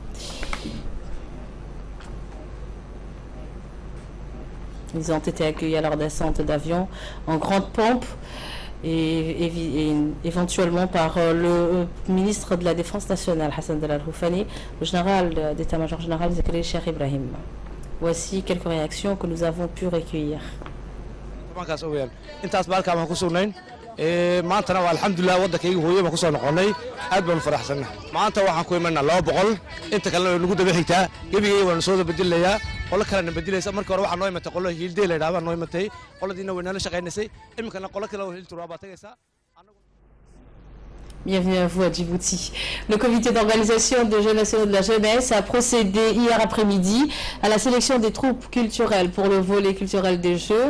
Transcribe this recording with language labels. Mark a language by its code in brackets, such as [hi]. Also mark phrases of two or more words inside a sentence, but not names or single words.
[fr] Ils ont été accueillis à leur descente d'avion en grande pompe et éventuellement par le ministre de la Défense nationale, Hassan Darar Houfani, le général d'état-major général Zikri Cheikh Ibrahim. Voici quelques réactions que nous avons pu recueillir. [so] maantana waa alxamdulilah waddankayga hooye baan ku soo noqonnay aad baanu faraxsannahay maanta waxaan ku imanaa 200 inta kalena nagu daba xigtaa gebigay waanu soo bedelayaa qolo kalena bedelaysa markii hore waxaa noo imatay qolo hiildey la yidhaahdaa noo imatay qoladiina way nala shaqaynaysay iminkana qolo kale oo hiilturaa baa tagaysaa [fr] Bienvenue à vous à Djibouti. Le comité d'organisation des Jeux nationaux de la jeunesse a procédé hier après-midi à la sélection des troupes culturelles pour le volet culturel des Jeux.